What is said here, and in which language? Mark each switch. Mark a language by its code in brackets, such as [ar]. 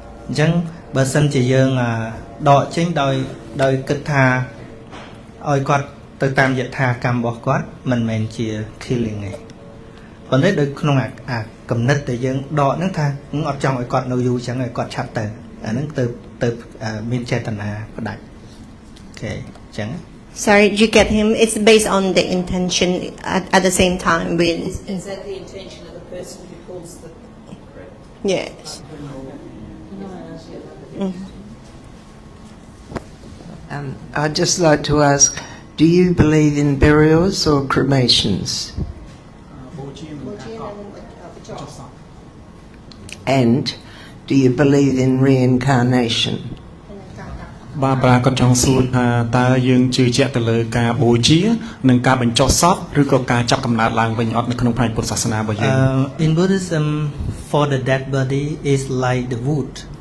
[km] អញ្ចឹងបើសិនជាយើងដកចេញដោយគិតថាឲ្យគាត់ទៅតាមយថាកម្មរបស់គាត់មិនមែនជា killing ទេប៉ុន្តែដោយក្នុងអាកំណត់ដែលយើងដកហ្នឹងថាអត់ចង់ឲ្យគាត់នៅយូរអញ្ចឹងឲ្យគាត់ឆាប់ទៅអាហ្នឹងទៅមានចេតនាផ្ដាច់អូខេអញ្ចឹង [en] Sorry, you get him. It's based on the intention at the same time. Is that the intention of the person who calls the... Yes. I'd just like to ask, do you believe in burials or cremations? And do you believe in reincarnation? [km] បាទប្រាគាត់ចង់សួរថាតើយើងជឿជាក់ទៅលើការបូជានិងការបញ្ចុះសពឬក៏ការចាប់កំណើតឡើងវិញអត់នៅក្នុងផ្នែកពុទ្ធសាសនារបស់យើង [en] In Buddhism for the dead body is like the wood.